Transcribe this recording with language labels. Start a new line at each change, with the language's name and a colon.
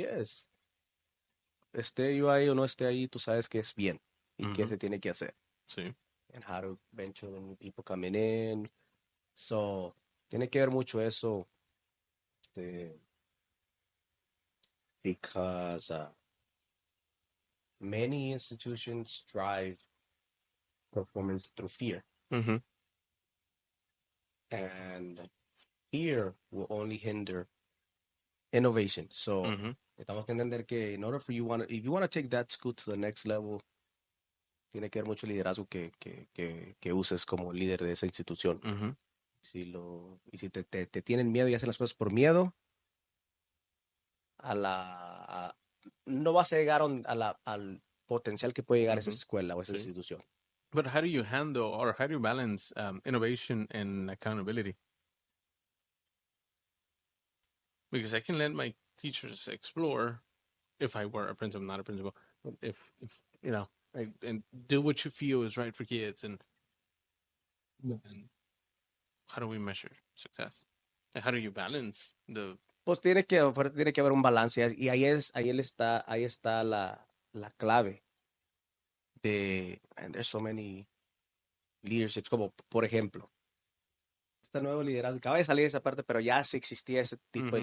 Spanish: Yes, esté yo ahí o no esté ahí, tú sabes que es bien y qué Mm-hmm. se tiene que hacer,
English: See. and how to venture the new people coming in. So
Spanish: tiene que ver mucho eso, este,
English: because many institutions drive performance through fear, Mm-hmm. and fear will only hinder innovation. So Mm-hmm.
Spanish: estamos que entender que
English: in order for if you want to take that school to the next level,
Spanish: tiene que haber mucho liderazgo que uses como líder de esa institución. Mm-hmm. Y si te tienen miedo y hacen las cosas por miedo, a la, a- no vas a llegar al potencial que puede llegar esa Mm-hmm. escuela o esa
English: See.
Spanish: institución.
English: But how do you handle or how do you balance innovation and accountability? Because I can let my teachers explore if I were a principal, not a principal, but if you know, and do what you feel is right for kids, and how do we measure success? And how do you balance the?
Spanish: Pues tiene que haber un balance y ahí está la clave
English: and there's so many leaderships,
Spanish: como por ejemplo, este nuevo liderazgo, acaba de salir esa parte, pero ya sí existía ese tipo de